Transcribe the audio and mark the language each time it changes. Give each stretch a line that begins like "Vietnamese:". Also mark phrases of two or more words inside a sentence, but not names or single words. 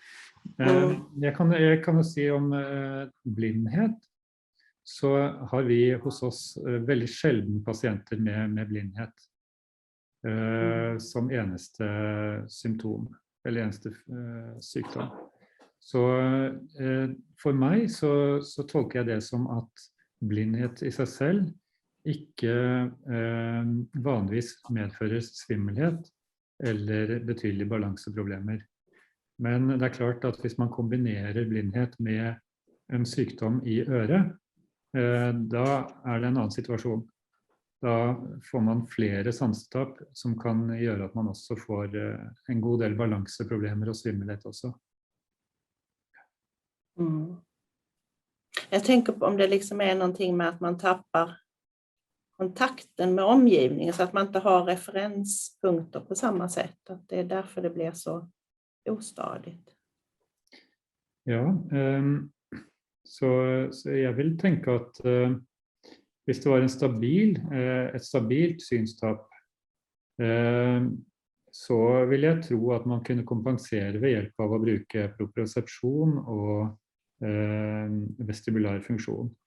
Swedish: Jag kan säga om blindhet, så har vi hos oss väldigt sällan patienter med blindhet som eneste symptom eller eneste sjukdom. Så för mig så tolkar jag det som att blindhet i sig själv
Norwegian: ikke vanligvis medfører svimmelhet eller betydelige balanseproblemer. Men det er klart at hvis man kombinerer blindhet med en sykdom i øret, da det en annen situasjon. Da får man flere sansetap som kan gjøre at man også får en god del balanseproblemer og svimmelhet også.
Swedish: Jag tänker på om det liksom är någonting med att man tappar kontakten med omgivningen så att man inte har referenspunkter på samma sätt. Att det är därför det blir så ostadigt.
Norwegian: Ja, så jeg vil tenke at hvis det var et stabilt synstap, så vil jeg tro at man kunne kompensere ved hjelp av å bruke propriosepsjon og vestibular funksjon.